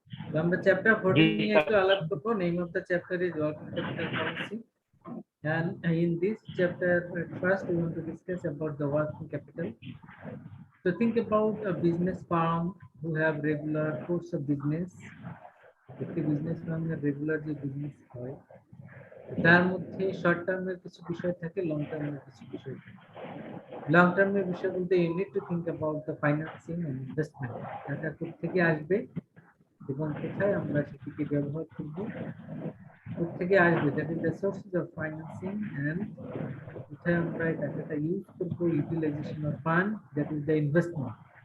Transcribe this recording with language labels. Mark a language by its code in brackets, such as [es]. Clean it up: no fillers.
[bn] তো আমরা চ্যাপ্টার 14 নিয়ে একটু আলাপ করব। [en] Name of the chapter is working capital policy, and in this chapter at first we want to discuss about the working capital. So think about a business firm who have regular course of business. [bn] একটি business ফার্মের regular যে business হয় তার মধ্যে short টার্মের কিছু বিষয় থাকে, লং টার্মের কিছু বিষয় থাকে। [en] Long টার্মের বিষয় বলতে you need to think about the financing and investment. [bn] টাকা কোথেকে আসবে এবং কোথায় আমরা সেটিকে ব্যবহার করব, কোথেকে আসবে, that is the sources of financing, and কোথায় আমরা এই টাকাটা ইউজ করব, utilisation of fund, that is the investment.